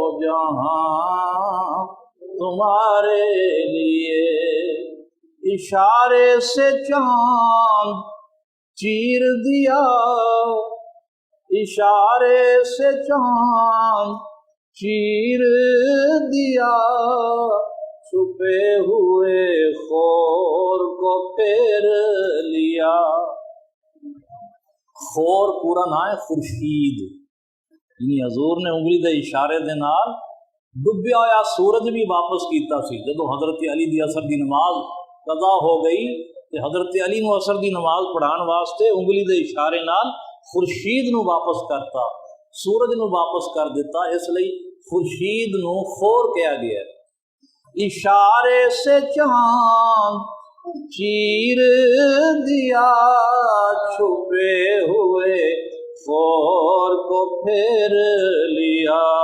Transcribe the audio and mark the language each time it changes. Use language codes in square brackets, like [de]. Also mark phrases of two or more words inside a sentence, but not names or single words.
[ur] جہاں تمہارے لیے، اشارے سے چاند چیر دیا، اشارے سے چاند چیر دیا، چھپے ہوئے خور کو پھیر لیا۔ خور پورا نام ہے خورشید، یعنی حضور نے [pa] انگلی دے اشارے دے نال ਡੁੱਬਿਆ ਹੋਇਆ ਸੂਰਜ ਭੀ ਵਾਪਸ ਕੀਤਾ ਸੀ। ਜਦੋਂ ਹਜ਼ਰਤ ਅਲੀ ਦੀ ਅਸਰ ਦੀ ਨਮਾਜ਼ ਕਜ਼ਾ ਹੋ ਗਈ ਤੇ ਹਜ਼ਰਤ ਅਲੀ ਨੂੰ ਅਸਰ ਦੀ ਨਮਾਜ਼ ਪੜ੍ਹਾਉਣ ਵਾਸਤੇ ਉਂਗਲੀ ਦੇ ਇਸ਼ਾਰੇ ਨਾਲ ਖੁਰਸ਼ੀਦ ਨੂੰ ਵਾਪਸ ਕਰਤਾ, ਸੂਰਜ ਨੂੰ ਵਾਪਸ ਕਰ ਦਿਤਾ। [ur] اس لیے خورشید نوں خور کہا گیا۔ اشارے سے چاند چیر دیا، چھپے ہوئے خور کو پھیر لیا,